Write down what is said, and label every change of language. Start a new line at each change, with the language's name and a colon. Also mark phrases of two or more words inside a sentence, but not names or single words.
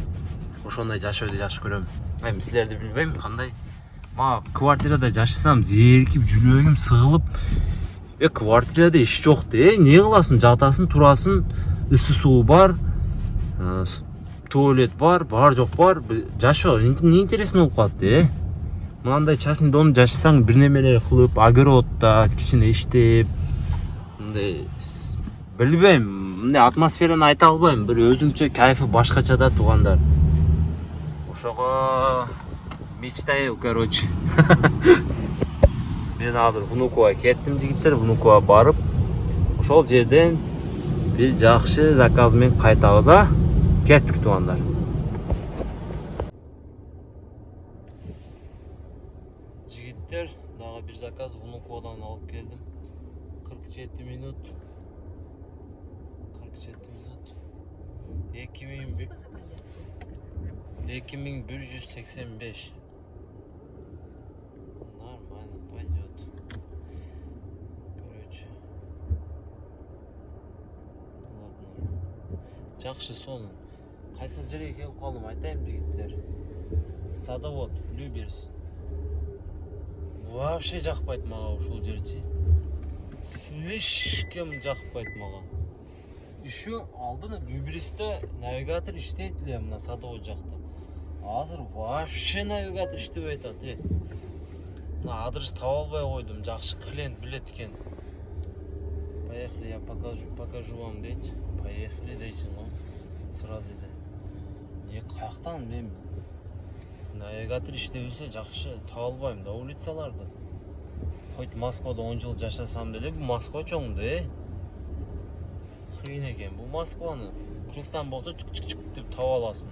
Kyrgyz: Ошондой жашоодо жакшы көрөм. Эми силерди билбейм кандай. Мага квартирада жашасам зерикип, жүрөгүм сыгылып, квартирада иш жок да. Не кыласың? Жатасың, турасың, ысы суу бар, туалет бар, бар жок бар. Жашоо
Russian: не интересно
Kyrgyz: болуп калат да. Мынандай
Russian: частный дом
Kyrgyz: жашасаң, бир немелер кылып, огороддо кичине иштеп, мындай билбейм, мындай атмосфераны айта албайм. Бир өзүңчө кайфы башкача да, туугандар. Ошого
Russian: мечтаю, короче.
Kyrgyz: Мен азыр Внуково кеттим, жигиттер. Внуково барып, ошол жерден бир жакшы заказ менен кайтабыз, а? Кеттик, туугандар. Жигиттер, дагы бир заказ Внуководан алып келдим. 47 минут. 2185.
Russian: Нормально пойдет. Короче. Ладно.
Kyrgyz: Жакшы сонун. Кайсы жерге келип калдым айтайын жигиттер. Садовод, Люберс. Вообще жакпайт мага ушул жерчи. Слишком жакпайт мага. Еще алдын Люберсте навигатор иштейт эле мына садовод жакта. Азыр вообще навигатор иштебей атат. Мына адрес таба албай койдум. Жакшы клиент билет экен.
Russian: Поехали, я покажу вам дейт.
Kyrgyz: Поехали дейсиң го. Сразу эле. Не каяктан мен навигатор иштебесе жакшы таба албайм да улицаларды. Хоть Москвада 10 жыл жашасам деле, бу Москва чоң да. Кыйын экен. Бу Москваны Кыргызстан болсо чык деп таба аласың.